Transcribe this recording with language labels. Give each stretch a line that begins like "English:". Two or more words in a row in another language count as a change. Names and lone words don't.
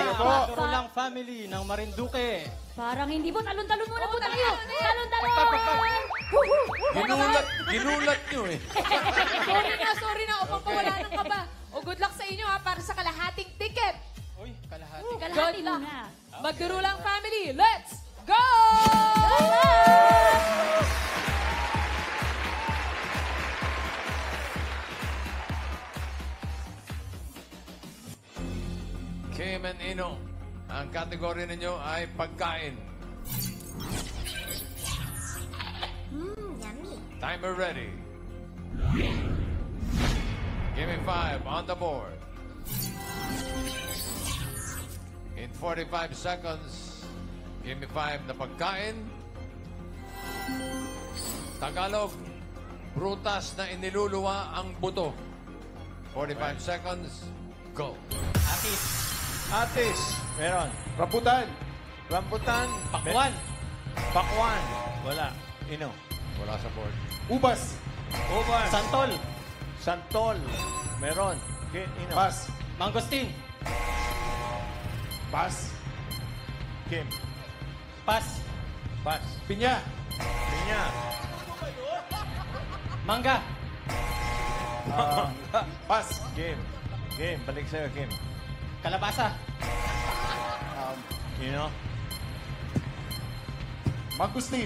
Filipino: Magdurulang family ng Marinduque. Parang hindi po. Talon-talon muna po tayo. Talon-talon! Ginulat nyo eh. Sorry na. Upang pawala ng kaba. O
English: good luck
Filipino: sa inyo ha, para sa kalahating ticket. Uy, kalahati. Kalahati muna.
English: Magdurulang family, let's go!
Filipino: Kim and Ino, ang kategory ninyo ay pagkain. Yummy.
English: Timer ready. Give me 5 on the board. In 45 seconds, give me 5
Filipino: na pagkain. Tagalog, prutas na iniluluwa ang buto.
English: 45 seconds, go.
Filipino: Atis. Meron. Rambutan. Rambutan. Pakwan. Pakwan. Wala. Ino. Wala sa board. Ubas. Ubas. Santol. Santol. Meron. Ino. Pas. Mangosteen. Pas. Kim. Pas. Pas. Pinya. Pinya. Mangga. Pas. Kim. Kim. Balik sa'yo, Kim. Kalabasa. Ino. Mangustin.